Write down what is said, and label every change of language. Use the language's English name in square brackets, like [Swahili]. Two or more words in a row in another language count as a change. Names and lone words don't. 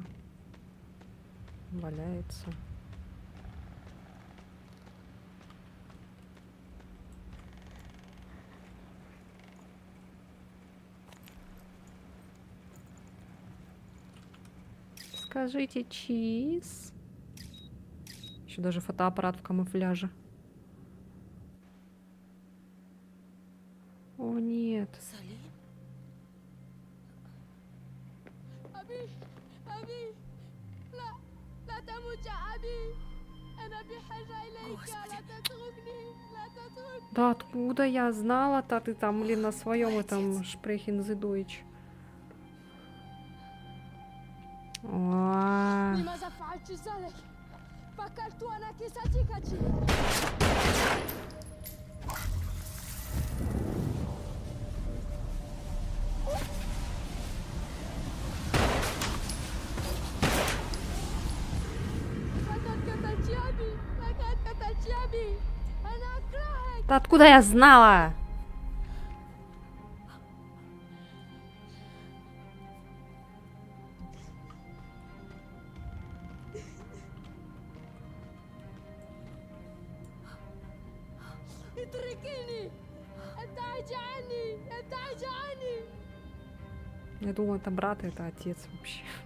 [Russian] Валяется. Скажите чиз. Еще даже фотоаппарат в камуфляже. О, нет. Салим? [Arabic] أبي أبي لا لا تموت يا أبي أنا بحاجة إليك لا تتركني لا تتركني. [Russian] Да откуда я знала-то? Ты там, блин, на своем этом [German] Sprechen Sie Deutsch. [Arabic] لماذا فعلت ذلك؟ فكرت أنك صديقتي. لقد قتلت أبي لقد قتلت أبي أنا أكرهك. [Russian] Да откуда я знала? [Arabic] اتركيني ابتعدي عني ابتعدي عني. [Russian] Я думала, это брат, это отец вообще.